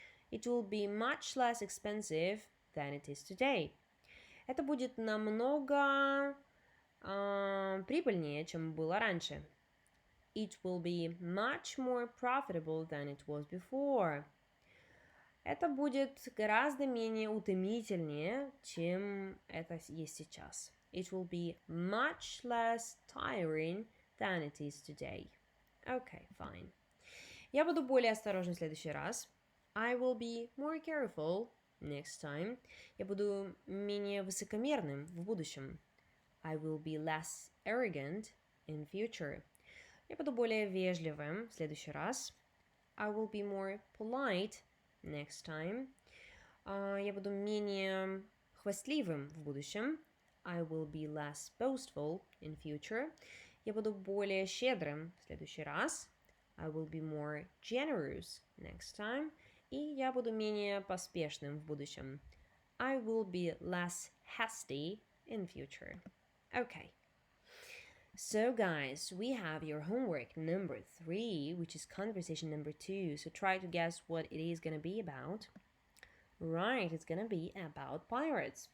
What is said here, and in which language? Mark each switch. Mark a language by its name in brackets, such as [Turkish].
[English] It will be much less expensive than it is today. [Russian] Это будет намного прибыльнее, чем было раньше. [English] It will be much more profitable than it was before. [Russian] Это будет гораздо менее утомительнее, чем это есть сейчас. [English] It will be much less tiring than it is today. Okay, fine. [Russian] Я буду более осторожна в следующий раз. [English] I will be more careful next time. [Russian] Я буду менее высокомерным в будущем. [English] I will be less arrogant in future. [Russian] Я буду более вежливым в следующий раз. [English] I will be more polite next time. [Russian] Я буду менее хвастливым в будущем. [English] I will be less boastful in future. [Russian] Я буду более щедрым в следующий раз. [English] I will be more generous next time. [Russian] И я буду менее поспешным в будущем. [English] I will be less hasty in future. Okay. So guys, we have your homework number 3, which is conversation number 2. So try to guess what it is going to be about. Right, it's going to be about pirates.